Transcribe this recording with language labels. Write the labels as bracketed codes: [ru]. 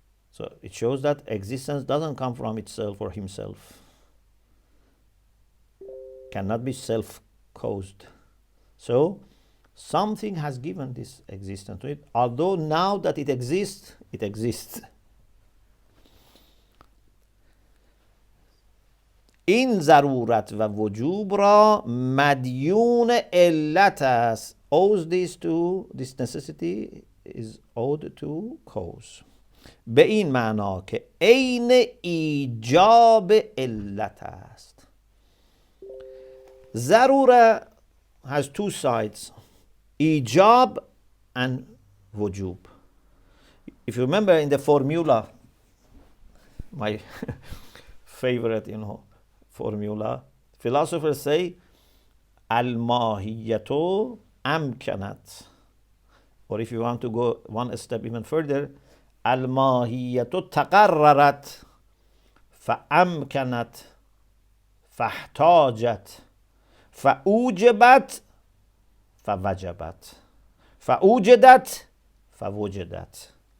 [en] So it shows that existence doesn't come from itself or himself, cannot be self-caused. So something has given this existence to it, although now that it exists, it exists. [fa] این ضرورت و وجوب را مدیون علت است. [en] Owes this necessity is owed to cause. [fa] به این معنا که عین ایجاب علت است. [en] ضروره has two sides, ijab and wujub. If you remember in the formula, my favorite, formula, philosophers say al-mahiyatu amkanat, or if you want to go one step even further, al-mahiyatu taqarrarat fa-amkanat fa-ihtajat fa-ujibat fa-wajabat fa-ujidat fa-wujidat.